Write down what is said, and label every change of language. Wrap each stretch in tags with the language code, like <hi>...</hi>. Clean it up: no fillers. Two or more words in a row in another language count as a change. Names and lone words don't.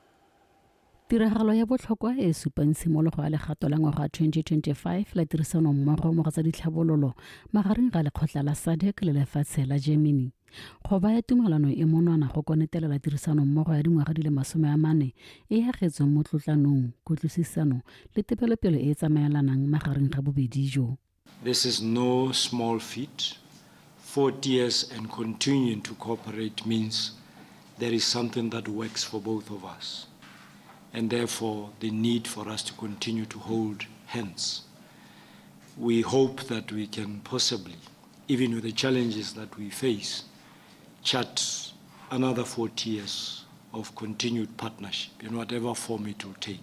<tn>Tiragalo ya botlhokwa e supang tshimologo ya legato la ngwaga 2025 la tirisano mmogo mo tsa ditlhabololo magareng ga lekgotla la SADC le lefatshe la Germany. Go baya tumalano e monwana go konetelela tirisano mmogo ya dingwaga di le 40 e agetswe mo tlotlanong, kutlwisisano le tebelopele e tsamaelanang magareng ga bobedi jo.</tn> <en>This is no small feat. 40 years and continuing to cooperate means there is something that works for both of us, and therefore the need for us to continue to hold hands. We hope that we can possibly, even with the challenges that we face, chart another 40 years of continued partnership in whatever form it will take.</en>